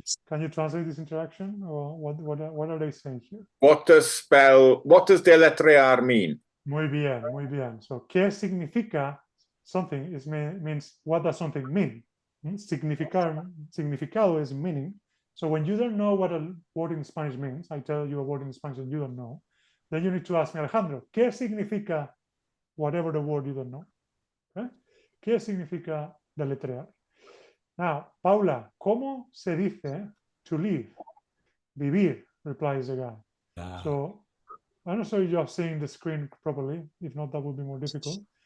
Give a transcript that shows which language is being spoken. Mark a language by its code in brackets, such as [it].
[en] Can you translate this interaction, or what are they saying here? What does deletrear mean? [es] Muy bien. [en] So, [es] ¿qué significa something? [en] Means what does something mean? Significado is meaning. So when you don't know what a word in Spanish means, I tell you a word in Spanish and you don't know, then you need to ask me, Alejandro, [es] ¿qué significa [en] whatever the word you don't know? Okay? [es] ¿Qué significa deletrear? Now, Paula, ¿cómo se dice [en] to live? Vivir, replies the guy. So I'm not sure if you're seeing the screen properly. If not, that would be more difficult.